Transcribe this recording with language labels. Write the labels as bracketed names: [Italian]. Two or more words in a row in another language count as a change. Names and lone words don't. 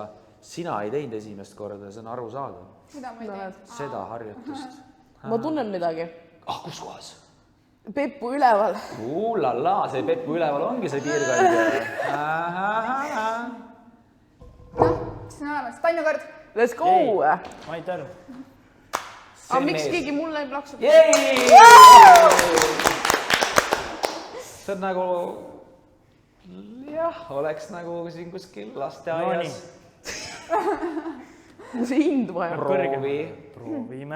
[Estonian] Sina ei teinud esimest korda, see on arusaadav. Mida ma ei teinud? Seda harjutust. Ma tunnen midagi. Kus kohas? Peppu üleval. Lala, see Peppu üleval ongi see piirkond. Noh, siis on olemas. Tanju kord. [English] Let's go! My turn. [Estonian] Aga miks keegi mulle ei plaksuta? See on nagu... Jah, oleks nagu siin kuskil lasteaias. See hind vaja. Proovime.